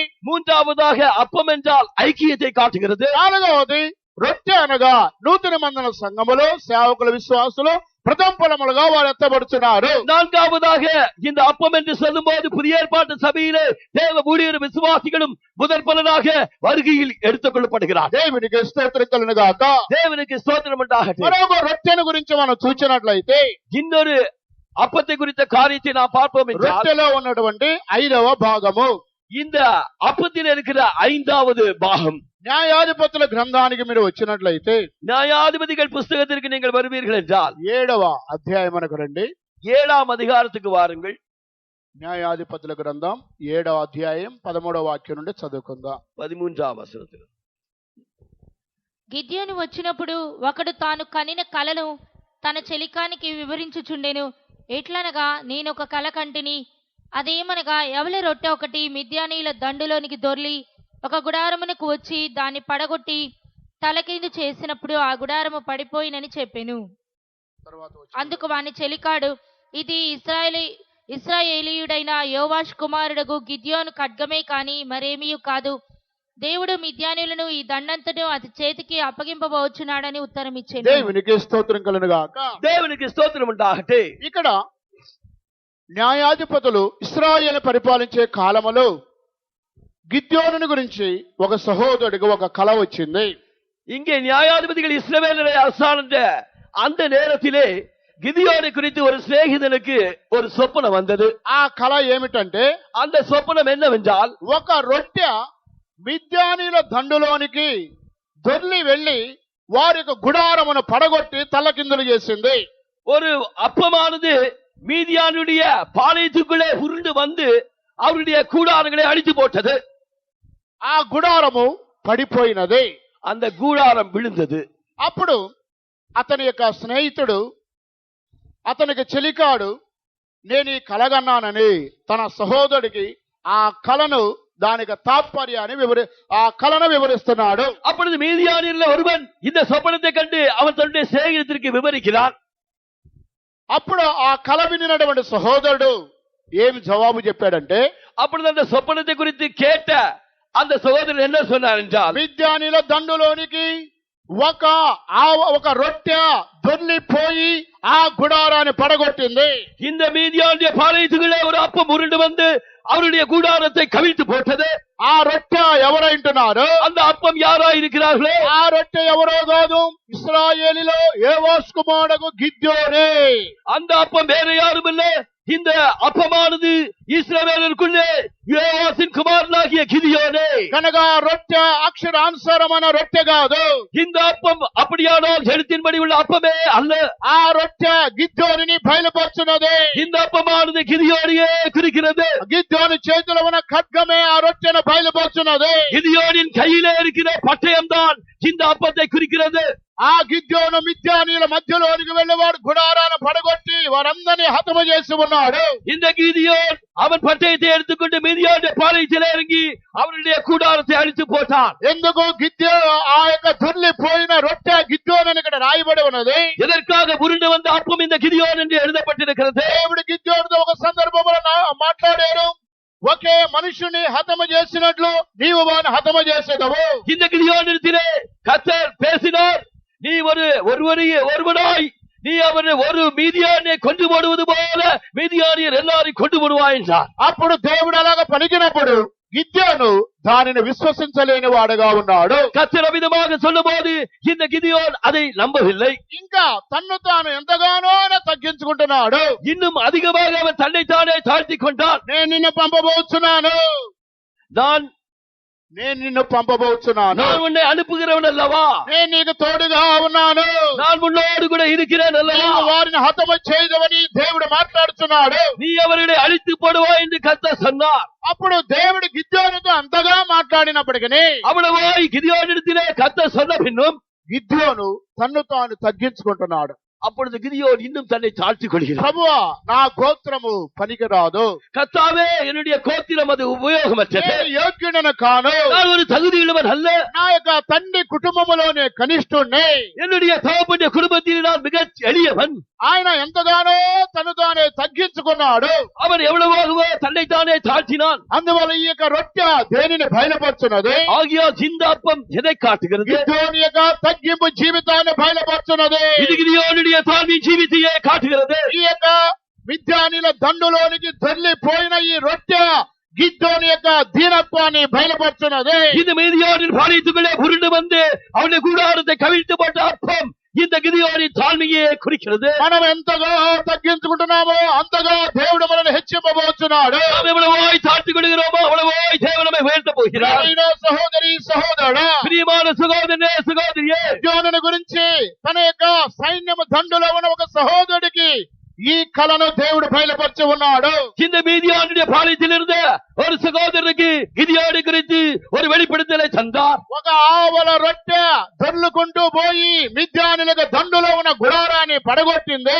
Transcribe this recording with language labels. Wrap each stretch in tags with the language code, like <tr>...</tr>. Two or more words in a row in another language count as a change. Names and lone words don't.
<ta>மூன்றாவதாக அப்பம் என்றால் ஐக்கியத்தை காட்டுகிறது.</ta> <te>నాలుగవది రొట్టె అనగా నూతన మందన సంఘములు సేవకుల విశ్వాసులు ప్రథమ ఫలములుగా వారు ఎత్తబడుతున్నారు.</te> <ta>நான்காவதாக இந்த அப்பம் என்று சொல்லும் போது புதிய ஏற்பாட்டு சபையிலே தேவ ஊழியர் விசுவாசிகளும் முதற் பலனாக வருகையில் எடுத்துக் கொள்ளப்படுகிறார்.</ta> <te>దేవునికి స్తోత్రం కలుగునుగాక.</te> <ta>தேவனுக்கு ஸ்தோத்திரம் உண்டாகட்டும்.</ta> <te>మరొక రొట్టెను గురించి మనం చూసినట్లయితే</te> <ta>இன்னொரு அப்பத்தை குறித்த காரியத்தை நாம் பார்ப்போம் என்றால்</ta> <te>రొట్టెలో ఉన్నటువంటి 5వ భాగము,</te> <ta>இந்த அப்பத்தில் இருக்கிற 5வது பாகம்.</ta> <te>న్యాయాధిపతుల గ్రంథానికి మీరు వచ్చినట్లయితే</te> <ta>நியாயாதிபதிகள் புஸ்தகத்திற்கு நீங்கள் வருவீர்கள் என்றால்</ta> <te>7వ అధ్యాయమునకు రండి.</te> <ta>7ஆம் அதிகாரத்துக்கு வாருங்கள்.</ta> <te>న్యాయాధిపతుల గ్రంథం 7వ అధ్యాయం 13వ వాక్యం నుండి చదువుకుందాం.</te> <ta>13ஆம் வசனத்தில்</ta> <te>గిద్యోను వచ్చినప్పుడు ఒకడు తాను కనిన కలను తన చెలికానికి వివరించుచుండెను. ఎట్లనగా నేను ఒక కల కంటిని. అదేమనగా ఎవల రొట్టె ఒకటి మిద్యానీయుల దండులోనికి దొర్లి ఒక గుడారమునకు వచ్చి దాన్ని పడగొట్టి తలకిందు చేసినప్పుడు ఆ గుడారము పడిపోయినని చెప్పెను. అందుకు వాని చెలికాడు, ఇది ఇశ్రాయేలీయుడైన యోవాష్ కుమారుడగు గిద్యోను ఖడ్గమే కాని మరేమీ కాదు. దేవుడు మిద్యానీయులను ఈ దండంతను అతి చేతికి అప్పగింపబోచున్నాడని ఉత్తరం ఇచ్చాడు. దేవునికి స్తోత్రం కలుగునుగాక.</te> <ta>தேவனுக்கு ஸ்தோத்திரம் உண்டாகட்டும்.</ta> <te>ఇక్కడ న్యాయాధిపతులు ఇశ్రాయేలు పరిపాలించే కాలములో గిద్యోనుని గురించి ఒక సహోదరుడికి ఒక కల వచ్చింది.</te> <ta>இங்கே நியாயாதிபதிகள் இஸ்ரவேலரை அரசாண்ட அந்த நேரத்திலே கிதியோனை குறித்து ஒரு சிநேகிதனுக்கு ஒரு சொப்பனம் வந்தது.</ta> <te>ఆ కల ఏమిటంటే,</te> <ta>அந்த சொப்பனம் என்னவென்றால்</ta> <te>ఒక రొట్టె మిద్యానీయుల దండులోనికి దొర్లి వెళ్లి వారి యొక్క గుడారమును పడగొట్టి తలకిందులు చేసింది.</te> <ta>ஒரு அப்பமானது மீதியானுடைய பாளையத்துக்குள்ளே உருண்டு வந்து அவருடைய கூடாரங்களை அடித்து போட்டது.</ta> <te>ఆ గుడారము పడిపోయినది.</te> <ta>அந்த கூடாரம் விழுந்தது.</ta> <te>అప్పుడు అతని యొక్క స్నేహితుడు, అతనికి చెలికాడు, నేను ఈ కలగన్నానని తన సహోదరుడికి ఆ కలను దానికి తాత్పర్యాన్ని ఆ కళను వివరిస్తున్నాడు.</te> <ta>அப்பொழுது மீதியானியர்ல ஒருவன் இந்த சொப்பனத்தை கண்டு அவன் தன்னுடைய சிநேகிதருக்கு விவரிக்கிறான்.</ta> <te>అప్పుడు ఆ కళ వినినటువంటి సహోదరుడు ఏమి జవాబు చెప్పాడంటే,</te> <ta>அப்பொழுது அந்த சொப்பனத்தை குறித்து கேட்ட அந்த சகோதரன் என்ன சொன்னார் என்றால்,</ta> <te>మిద్యానీల దండులోనికి ఒక రొట్టె దొర్లిపోయి ఆ గుడారాన్ని పడగొట్టింది.</te> <ta>இந்த மீதியானிய பாளையத்துக்குள்ளே ஒரு அப்பம் உருண்டு வந்து அவருடைய கூடாரத்தை கவிழ்த்து போட்டது.</ta> <te>ఆ రొట్టె ఎవరైంటున్నారు?</te> <ta>அந்த அப்பம் யாரா இருக்கிறார்களோ</ta> <te>ఆ రొట్టె ఎవరో కాదు, ఇశ్రాయేలులో యోవాషు కుమారుడు గిద్యోనే.</te> <ta>அந்த அப்பம் வேற யாரும் இல்லை, இந்த அப்பமானது இஸ்ரவேலருக்குள்ளே யோவாசின் குமாரனாகிய கிதியோனே.</ta> <te>కనుక రొట్టె అక్షరానుసారమైన రొట్టె కాదు.</te> <ta>இந்த அப்பம் அப்படியானால் எழுத்தின்படி உள்ள அப்பமே அல்ல.</ta> <te>ఆ రొట్టె గిద్యోనిని బయలుపరుచున్నది.</te> <ta>இந்த அப்பமானது கிதியோனியே குறிக்கிறது.</ta> <te>గిద్యోని చేతిలో ఉన్న ఖడ్గమే ఆ రొట్టెను బయలుపరుచున్నది.</te> <ta>கிதியோனின் கையிலே இருக்கிற பட்டயம் தான் இந்த அப்பத்தை குறிக்கிறது.</ta> <te>ఆ గిద్యోను మిద్యానీయుల మధ్యలోనికి వెళ్ళేవాడు గుడారాన్ని పడగొట్టి వారందరినీ హతము చేసి ఉన్నాడు.</te> <ta>இந்த கிதியோன் அவன் பட்டயத்தை எடுத்துக்கொண்டு மீதியானிய பாளையத்திலே இறங்கி அவருடைய கூடாரத்தை அழித்து போட்டான்.</ta> <te>ఎందుకు ఆ యొక్క దొర్లిపోయిన రొట్టె గిద్యోను అని ఇక్కడ రాయబడి ఉన్నది.</te> <ta>எதற்காக உருண்டு வந்த அப்பம் இந்த கிதியோன் என்று எழுதப்பட்டிருக்கிறது.</ta> <te>దేవుడు గిద్యోనుతో ఒక సందర్భంలో మాట్లాడారు, ఒకే మనుషుని హతము చేసినట్లు నీవు వారిని హతము చేసేదవు.</te> <ta>இந்த கிதியோனிடத்திலே கர்த்தர் பேசினார், நீ ஒருவனாய் நீ அவனை ஒரு மீதியானை கொண்டு போடுவது போல மீதியானியர் எல்லாரையும் கொண்டு போடுவாய் என்றார்.</ta> <te>అప్పుడు దేవుడు అలాగా పలికినప్పుడు గిద్యోను దానిని విశ్వసించలేని వాడుగా ఉన్నాడు.</te> <ta>கர்த்தர் விதமாக சொல்லும்போது இந்த கிதியோன் அதை நம்பவில்லை.</ta> <te>ఇంకా తన్ను తాను ఎంతగానో తగ్గించుకుంటున్నాడు.</te> <ta>இன்னும் அதிகமாக அவன் தன்னைத்தானே தாழ்த்திக் கொண்டான்.</ta> <te>నేను నిన్ను పంపబోతున్నాను, నేను నిన్ను పంపబోతున్నాను,</te> <ta>நான் உன்னை அனுப்புகிறவன் அல்லவா,</ta> <te>నేను నీకు తోడుగా ఉన్నాను,</te> <ta>நான் உன்னோடு கூட இருக்கிறேன் அல்லவா,</ta> <te>వారిని హతము చేయదవని దేవుడు మాట్లాడుతున్నాడు.</te> <ta>நீ அவர்களை அழித்து போடுவாய் என்று கர்த்தர் சொன்னார்.</ta> <te>అప్పుడు దేవుడు గిద్యోనుతో అంతగా మాట్లాడినప్పటికీ</te> <ta>அவ்வளவாய் கிதியோனிடத்திலே கர்த்தர் சொன்ன பின்னும்</ta> <te>గిద్యోను తన్ను తాను తగ్గించుకుంటున్నాడు.</te> <ta>அப்பொழுது கிதியோன் இன்னும் தன்னை தாழ்த்திக் கொள்கிறார்.</ta> <te>ప్రభువా, నా గోత్రము పనికిరాదు,</te> <ta>கர்த்தாவே என்னுடைய கோத்திரம் அது உபயோகமற்றது,</ta> <te>నేను యోగ్యుడను కాను,</te> <ta>நான் ஒரு தகுதியுள்ளவன் அல்ல,</ta> <te>నా యొక్క తండ్రి కుటుంబములోనే కనిష్ఠుణ్ణి,</te> <ta>என்னுடைய தகப்பனுடைய குடும்பத்தில் நான் மிக எளியவன்.</ta> <te>ఆయన ఎంతగానో తను తానే తగ్గించుకున్నాడు.</te> <ta>அவன் எவ்வளவாகவோ தன்னைத்தானே தாழ்த்தினான்.</ta> <te>అందువల్ల ఈ యొక్క రొట్టె దేనిని బయలుపరుచున్నది?</te> <ta>ஆகியால் இந்த அப்பம் எதை காட்டுகிறது?</ta> <te>గిద్యోను యొక్క తగ్గింపు జీవితాన్ని బయలుపరుచున్నది.</te> <ta>இது கிதியோனுடைய தாழ்மை ஜீவித்தையே காட்டுகிறது.</ta> <te>ఈ యొక్క మిద్యానీయుల దండులోనికి దొర్లిపోయిన ఈ రొట్టె గిద్యోను యొక్క దీనత్వాన్ని బయలుపరుచున్నది.</te> <ta>இந்த மீதியானின் பாளையத்துக்குள்ளே உருண்டு வந்து அவனுடைய கூடாரத்தை கவிழ்த்து போட்ட அப்பம் இந்த கிதியோனின் தாழ்மையே குறிக்கிறது.</ta> <te>మనం ఎంతగా తగ్గించుకుంటున్నామో అంతగా దేవుడు మనల్ని హెచ్చింపబోతున్నాడు.</te> <ta>நாம் எவ்வளவாய் தாழ்த்திக் கொள்கிறோமோ அவ்வளவாய் தேவன் நம்மை உயர்த்த போகிறார்.</ta> <te>సహోదరి సహోదరుడా,</te> <ta>பிரியமான சகோதரனே சகோதரியே,</ta> <te>గిద్యోనుని గురించి తన యొక్క సైన్యము దండులో ఉన్న ఒక సహోదరుడికి ఈ కళను దేవుడు బయలుపరిచి ఉన్నాడు.</te> <ta>இந்த மீதியானுடைய பாளையத்தில் இருந்த ஒரு சகோதரனுக்கு கிதியோனை குறித்து ஒரு வெளிப்படுத்தலை தந்தார்.</ta> <te>ఒక ఆవల రొట్టె దొర్లుకుంటూ పోయి మిద్యానీయుల దండులో ఉన్న గుడారాన్ని పడగొట్టింది.</te>